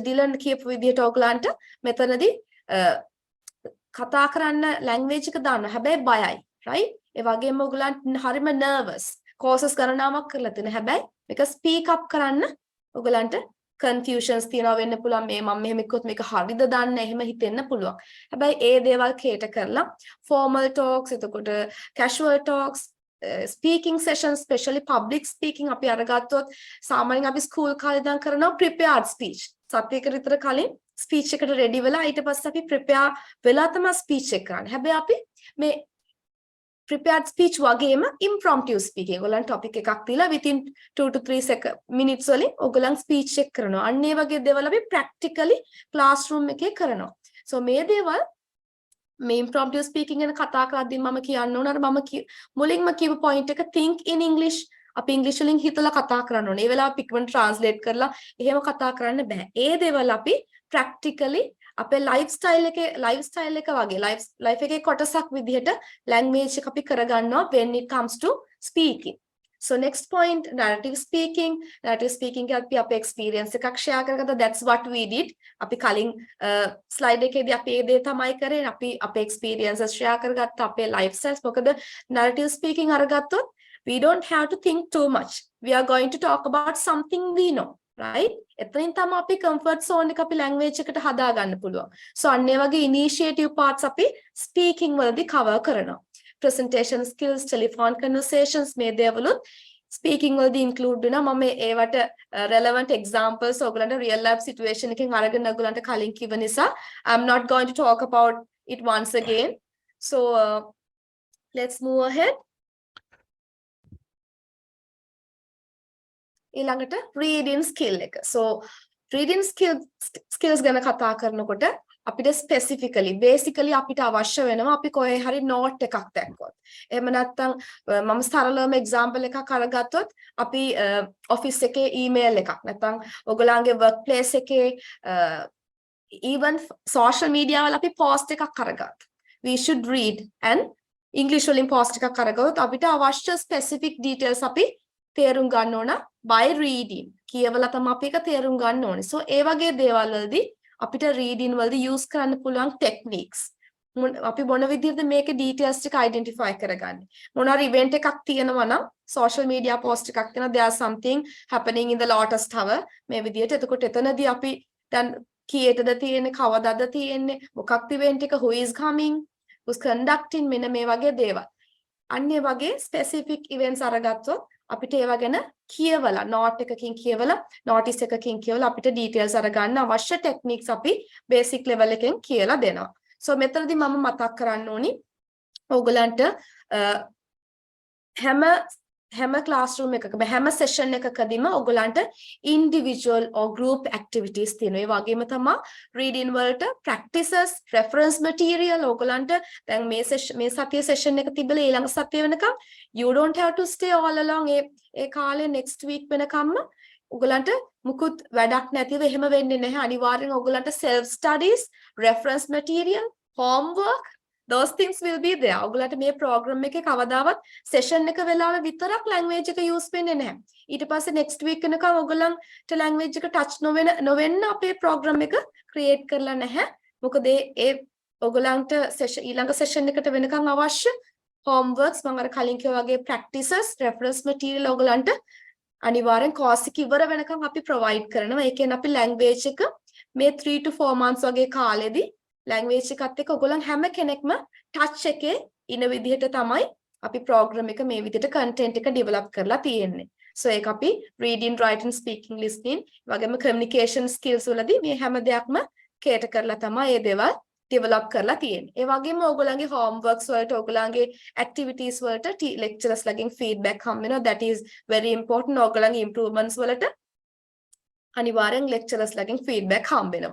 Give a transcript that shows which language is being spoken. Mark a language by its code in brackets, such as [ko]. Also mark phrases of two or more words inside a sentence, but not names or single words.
[si] Dylan කියපු විදිහට ඕගොල්ලන්ට මෙතනදී කතා කරන්න language එක දාන්න. හැබැයි බයයි. Right? ඒ වගේම ඔයගලන්ට හරිම nervous. courses ගණනාවක් කරලා තියෙන. හැබැයි මේක [en] speak up [si] කරන්න ඔයගලන්ට confusions තියෙනවා වෙන්න පුළුවන්. මේ මම මෙහෙම කිව්වොත් මේක හරිද දන්නේ එහෙම හිතෙන්න පුළුවන්. හැබැයි ඒ දේවල් cater කරලා [en] formal talks, [si] එතකොට [en] casual talks, speaking sessions, especially public speaking [si] අපි අරගත්තොත් සාමාන්‍යයෙන් අපි school කාලේ ඉඳන් කරනවා [en] prepared speech. [si] සතියකට විතර කලින් speech එකට ready වෙලා ඊට පස්සේ අපි prepare වෙලා තමයි speech එක කරන්නේ. හැබැයි අපි මේ [en] prepared speech [si] වගේම [en] impromptu speaking. [si] ඔයගොල්ලන් topic එකක් දීලා [en] within 2 to 3 minutes [si] වලින් ඔයගොල්ලන් speech එක කරනවා. අන්න ඒ වගේ දේවල් අපි practically classroom එකේ කරනවා. So මේ දේවල් මේ [en] impromptu speaking [si] ගැන කතා කරද්දී මම කියන්න ඕන අර මම මුලින්ම කියපු point එක [en] think in English. [si] අපි ඉංග්‍රීසි වලින් හිතලා කතා කරන්න ඕනේ. ඒ වෙලාව පිටවෙන් translate කරලා එහෙම කතා කරන්න බෑ. ඒ දේවල් අපි practically අපේ lifestyle එක වගේ life එකේ කොටසක් විදිහට language එක අපි කරගන්නවා [en] when it comes to speaking. So next point, narrative speaking. Narrative speaking [si] අපි අපේ experience එකක් share කරගත්තා. [en] That's what we did. [si] අපි කලින් slide එකේදී අපි ඒ දේ තමයි කරේ. අපි අපේ experiences share කරගත්තා, අපේ lifestyles. මොකද [en] narrative speaking [si] අරගත්තොත් [en] we don't have to think too much. We are going to talk about something we know. Right? [si] එතනින් තමයි අපි [en] comfort zone [si] එක අපි language එකට හදා ගන්න පුළුවන්. So අන්න ඒ වගේ [en] initiative parts [si] අපි speaking වලදී cover කරනවා. [en] Presentation skills, telephone conversations [si] මේ දේවලුත් speaking වලදී include වෙනවා. මම ඒවට [en] relevant examples [si] ඔයගලන්ට [en] real life situation [si] එකෙන් අරගෙන ඔයගලන්ට කලින් කිව්ව නිසා [en] I'm not going to talk about it once again. So let's move ahead. ඊළඟට reading skill එක. [si] So [en] reading skills [si] ගැන කතා කරනකොට අපිට basically අපිට අවශ්‍ය වෙනවා අපි කොහේ හරි note එකක් දැක්කොත්. එහෙම නැත්නම් මම සරලවම example එකක් අරගත්තොත් අපි office එකේ email එකක් නැත්නම් ඔයගොල්ලන්ගේ workplace එකේ [en] even social media [si] වල අපි post එකක් අරගත්තා. [en] We should read and English [si] වලින් post එකක් අරගත්තොත් අපිට අවශ්‍ය [en] specific details [si] අපි තේරුම් ගන්න ඕන [en] by reading. [si] කියවලා තමයි අපි ඒක තේරුම් ගන්න ඕනේ. So ඒ වගේ දේවල් වලදී අපිට reading වලදී use කරන්න පුළුවන් techniques. අපි මොන විදිහටද මේකේ details ටික identify කරගන්නේ. මොනවා event එකක් තියෙනවා නම් [en] social media [si] post එකක් තියෙනවා [en] there something happening in the Lotus Tower [si] මේ විදිහට. එතකොට එතනදී අපි දැන් කීයටද තියෙන්නේ, කවදාද තියෙන්නේ, මොකක්ද event එක, [en] who is coming, who's conducting [si] මෙන්න මේ වගේ දේවල්. අන්න ඒ වගේ [en] specific events [si] අරගත්තොත් අපිට ඒවා ගැන කියවලා note එකකින් කියවලා notice එකකින් කියවලා අපිට details අරගන්න අවශ්‍ය techniques අපි [en] basic level [si] එකෙන් කියලා දෙනවා. So මෙතනදී මම මතක් කරන්න ඕනි ඕගලන්ට හැම classroom එකකම හැම session එකකදීම ඕගලන්ට [en] individual or group activities [si] තියෙනවා. ඒ වගේම තමයි reading වලට practices, [en] reference material [si] ඕගලන්ට දැන් මේ සතියේ session එක තිබිලා ඊළඟ සතිය වෙනකම් [en] you don't have to stay all along [si] ඒ කාලේ [en] next week [si] වෙනකම්ම ඕගලන්ට මුකුත් වැඩක් නැතිව එහෙම වෙන්නේ නැහැ. අනිවාර්යෙන් ඕගලන්ට [en] self studies, reference material, homework, those things will be there. [si] ඔයගලට මේ program එකේ කවදාවත් session එක වෙලාවෙ විතරක් language එක use වෙන්නේ නැහැ. ඊට පස්සේ [en] next week [si] වෙනකම් ඔයගලන්ට language එක touch නොවෙන්න අපේ program එක create කරලා නැහැ. මොකද ඒ ඔයගලන්ට ඊළඟ session එකට වෙනකම් අවශ්‍ය homeworks මම අර කලින් කිව්වා වගේ practices, [en] reference material [si] ඔයගලන්ට අනිවාර්යෙන් course එක ඉවර වෙනකම් අපි provide කරනවා. ඒ කියන්නේ අපි language එක මේ [en] 3 to 4 months [si] වගේ කාලෙදී language එකත් එක්ක ඔයගොල්ලන් හැම කෙනෙක්ම touch එකේ ඉන විදිහට තමයි අපි program එක මේ විදිහට content එක develop කරලා තියෙන්නේ. So ඒක අපි [en] reading, writing, speaking, listening [si] වගේම [en] communication skills [si] වලදී මේ හැම දෙයක්ම cater කරලා තමයි මේ දේවල් develop කරලා තියෙන්නේ. ඒ වගේම ඕගොල්ලන්ගේ homeworks වලට ඕගොල්ලන්ගේ activities වලට lecturers ලගෙන් feedback හම් වෙනවා. [en] That is very important. [si] ඕගොල්ලන්ගේ improvements වලට අනිවාර්යෙන් lecturers ලගෙන් feedback හම් වෙනවා.